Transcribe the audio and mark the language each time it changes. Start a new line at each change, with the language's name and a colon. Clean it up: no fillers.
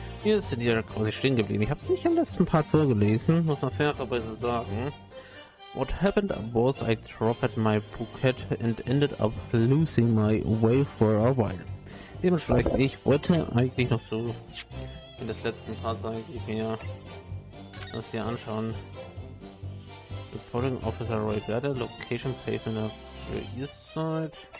German: Hier sind wir quasi stehen geblieben. Ich habe es nicht im letzten Part vorgelesen, muss man fairerweise sagen.
English: What happened was I dropped my bouquet and ended up losing my way for a while.
German: Dementsprechend, ich wollte eigentlich noch so in das letzten Part sagen, ich mir das hier anschauen.
English: Reporting Officer Roy Werder, Location Pavement of the East Side.